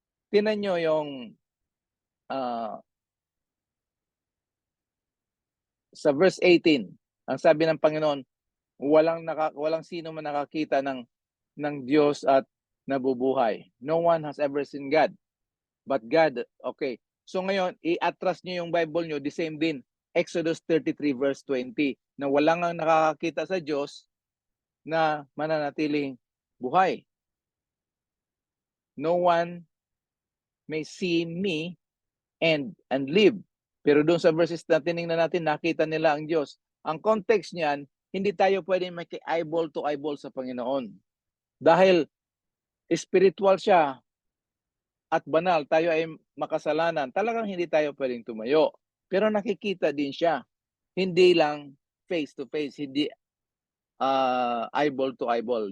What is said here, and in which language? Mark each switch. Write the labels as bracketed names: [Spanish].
[Filipino] Tingnan niyo yung sa verse 18, ang sabi ng Panginoon, walang sino man nakakita ng Diyos at nabubuhay. [English] No one has ever seen God. But God, okay. [Filipino] So ngayon, i-atras niyo yung Bible niyo, [English] the same [Filipino] din. Exodus 33 verse 20, na walang ang nakakakita sa Diyos na mananatiling buhay. [English] No one may see me and live. [Filipino] Pero doon sa verses na tinignan natin, nakita nila ang Diyos. Ang context niyan, hindi tayo pwede maki- [English] eyeball to eyeball [Filipino] sa Panginoon. Dahil spiritual siya at banal, tayo ay makasalanan. Talagang hindi tayo pwedeng tumayo. Pero nakikita din siya. Hindi lang [English] face to face, [Filipino] hindi [English] eyeball to eyeball.